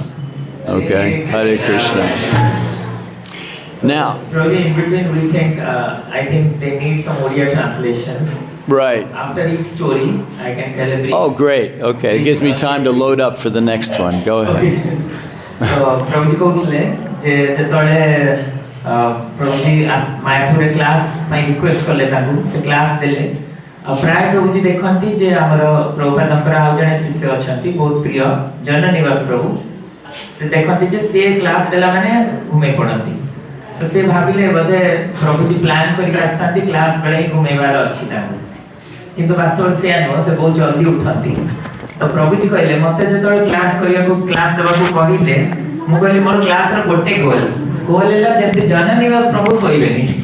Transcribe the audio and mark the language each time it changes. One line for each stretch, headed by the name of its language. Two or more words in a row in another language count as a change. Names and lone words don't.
English: Okay, Hare Krishna. Now, Probably in between we think, I think they need some audio translation. Right. After each story, I can tell a brief. Oh, great. Okay, it gives me time to load up for the next one. Go ahead.
Odia: So, Prabhuji କହୁଥିଲେ ଯେ ଯେତେବେଳେ ପ୍ରଭୁଜୀ ମାୟାପୁର କ୍ଲାସ ପାଇଁ ରିକ୍ୱେଷ୍ଟ କଲେ ତାକୁ ସେ କ୍ଲାସ ଦେଲେ ପ୍ରାୟ ପ୍ରଭୁजी ଦେଖନ୍ତି ଯେ ଆମର ପ୍ରଭୁପାଦଙ୍କର ଆଉ ଜଣେ ଶିଷ୍ୟ ଅଛନ୍ତି ବହୁତ ପ୍ରିୟ ଜନନିବାସ ପ୍ରଭୁ ସେ ଦେଖନ୍ତି ଯେ ସେ କ୍ଲାସ ଦେଲା ମାନେ ଘୁମେଇ ପଡନ୍ତି ତ ସେ ଭାବିଲେ ବୋଧେ ପ୍ରଭୁଜି ପ୍ଲାନ୍ କରିକି ଆସିଥାନ୍ତି କ୍ଲାସ ବେଳେ ହିଁ ଘୁମେଇବାର ଅଛି ତାଙ୍କୁ କିନ୍ତୁ ବାସ୍ତବରେ ସେ ନୁହଁ ସେ ବହୁତ ଜଲ୍ଦି ଉଠନ୍ତି ତ ପ୍ରଭୁଜି କହିଲେ ମତେ ଯେତେବେଳେ କ୍ଲାସ କରିବାକୁ କ୍ଲାସ ଦେବାକୁ କହିଲେ ମୁଁ କହିଲି ମୋର କ୍ଲାସର ଗୋଟେ ଗୋଲ ହେଲା ଯେମିତି ଜନନିବାସ ପ୍ରଭୁ ଶୋଇବେନି